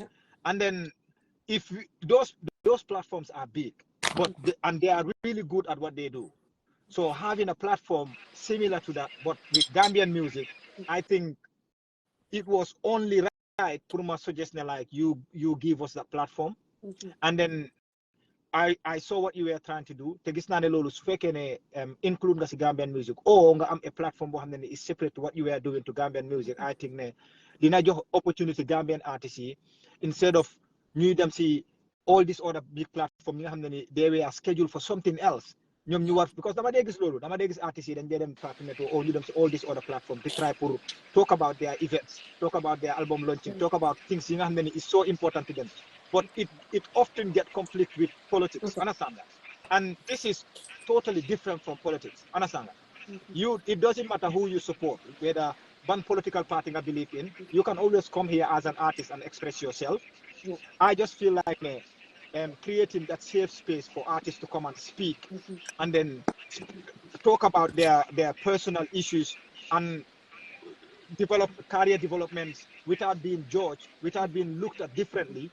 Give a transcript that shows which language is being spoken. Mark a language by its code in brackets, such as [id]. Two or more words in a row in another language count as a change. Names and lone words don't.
[en] And then if those platforms are big, but and they are really good at what they do. So having a platform similar to that, but with Gambian music, I think it was only right for my suggestion like you give us that platform. And then I saw what you were trying to do. [wo] Te gis naa ne loolu su fekkee ne include nga si [en] Gambian music [wo] or nga am [en] a platform [wo] boo xam ne [en] is separate to what you were doing to Gambian music. I think [wo] ne dina jox [en] opportunity Gambian artists yi instead of [wo] ñuy dem si [en] all these other big platform [wo] yi nga xam ne [en] they were scheduled for something else. [wo] ñoom ñu war because dama dee gis loolu dama dee gis artistes yi dañ dee dem Fatou or ñu dem si [en] all these other platform to try [wo] pour [en] talk about their events, talk about their album launching, talk about things [wo] yi nga xam ne [en] is so important to them. But it often get conflict with politics. Understand that? And this is totally different from politics. Understand that? It doesn't matter who you support, whether one political party I believe in. You can always come here as an artist and express yourself. I just feel like creating that safe space for artists to come and speak, and then talk about their personal issues and develop career developments without being judged, without being looked at differently.